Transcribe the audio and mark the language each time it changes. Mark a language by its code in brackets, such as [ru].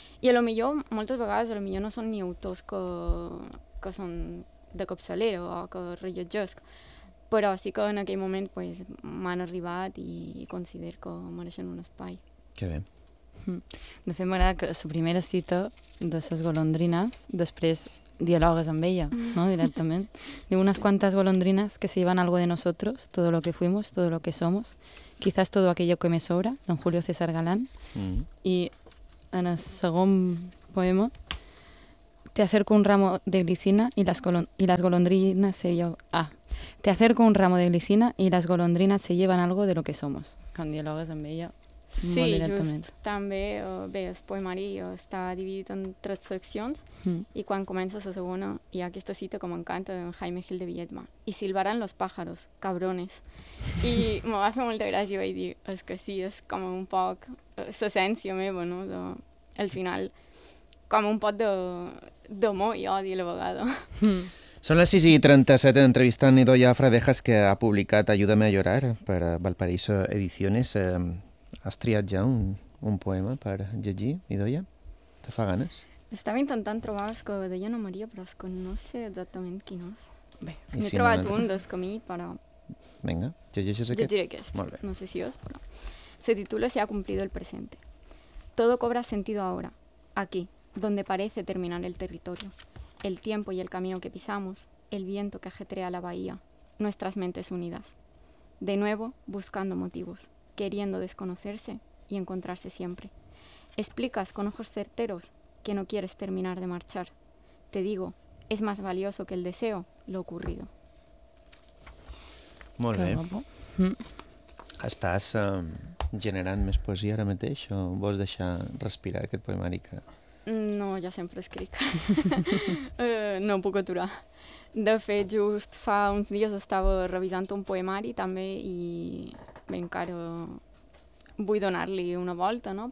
[ca] I a lo millor, moltes vegades, a lo millor no són ni autors que són de capçalera o que rellotgesc, però sí que en aquell moment pues, m'han arribat i considero que mereixen un espai. Que bé. De fet, m'agrada que la primera cita de ses golondrines, després dialogues amb ella, no?, directament. [es] Diu: unas cuantas golondrines que se llevan algo de nosotros, todo lo que fuimos, todo lo que somos, quizás todo aquello que me sobra, don Julio César Galán. Mm. [ca] I en el segon poema, [es] Te acerco un ramo de glicina y las golondrinas se llevan... Ah. Te acerco un ramo de glicina y las golondrinas se llevan algo de lo que somos. [ca] Quan dialogues amb ella, sí, molt directament. Sí, just també, bé, el poemari està dividit en tres seccions i quan comença la segona hi ha aquesta cita que m'encanta d'en Jaime Gil de Viedma. [es] I silbaran los pájaros, cabrones. [ca] I me va fer molta gràcia i vaig dir, és que sí, és com un poc l'essència meva, no? De, al final, com un pot d'amor i odi a la vegada. Són les 6:37 entrevistant Idoia Fradejas, que ha publicat Ayúdame a llorar per Valparaíso Ediciones. Has triat ja un poema per llegir, Idoia? Te fa ganes? Estava intentant trobar els que deia Ana Maria, però és que no sé exactament quin és. Bé, n'he si trobat no un dels camí, però... Vinga, llegeixes aquest? Llegiré aquest. Molt bé. No sé si és, però... [es] Se titula Se ha cumplido el presente. Todo cobra sentido ahora, aquí, donde parece terminar el territorio. El tiempo y el camino que pisamos, el viento que ajetrea la bahía, nuestras mentes unidas. De nuevo, buscando motivos, queriendo desconocerse y encontrarse siempre. Explicas con ojos certeros que no quieres terminar de marchar. Te digo, es más valioso que el deseo lo ocurrido. [ca] Molt bé. Estàs generant més poesia ara mateix o vols deixar respirar aquest poemari que... No, ja sempre escric. No puc aturar. De fet, just fa uns dies estava revisant un poemari també i bé, encara vull donar-li una volta, no?